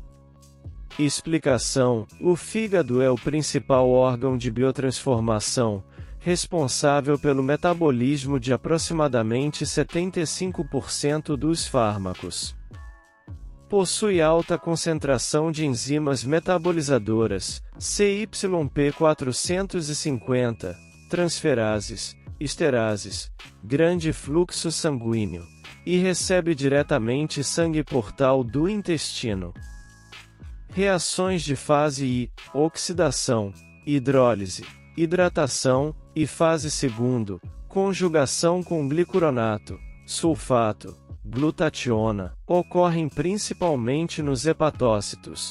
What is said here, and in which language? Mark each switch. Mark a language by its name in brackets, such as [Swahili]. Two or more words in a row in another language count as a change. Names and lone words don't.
[Portuguese] Explicação: o fígado é o principal órgão de biotransformação, responsável pelo metabolismo de aproximadamente 75% dos fármacos. Possui alta concentração de enzimas metabolizadoras, CYP450, transferases, esterases, grande fluxo sanguíneo, e recebe diretamente sangue portal do intestino. Reações de fase I, oxidação, hidrólise, hidratação, e fase segundo, conjugação com glicuronato, sulfato, glutationa, ocorrem principalmente nos hepatócitos.